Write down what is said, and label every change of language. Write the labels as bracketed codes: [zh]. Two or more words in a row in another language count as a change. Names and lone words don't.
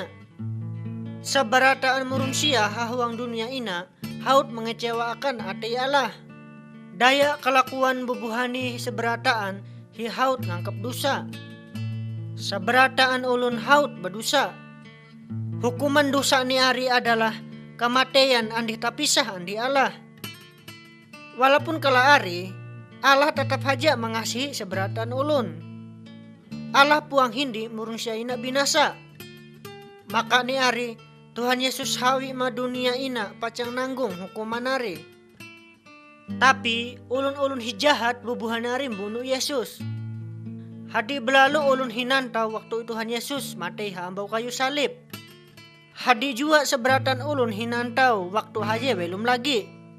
[mhy] Seberataan murunsia hahuang dunia ina haut mengecewakan hati Allah. Daya kelakuan bubuhani seberataan hi haut ngangkep dosa. Seberataan ulun haut berdosa. Hukuman dosa ni ari adalah kematian andi tapisah andi Allah. Walaupun kala ari Allah tetap haja mengasihi seberataan ulun. Allah puang hindi murunsia ina binasa. Maka ni ari Tuhan Yesus hawi ma dunia ina pacang nanggung hukuman ari. Tapi ulun-ulun hijahat bubuhan ari bunuh Yesus. Hadi belalu ulun hinantau waktu Tuhan Yesus mati hambau kayu salib. Hadi jua seberatan ulun hinantau waktu haje belum lagi.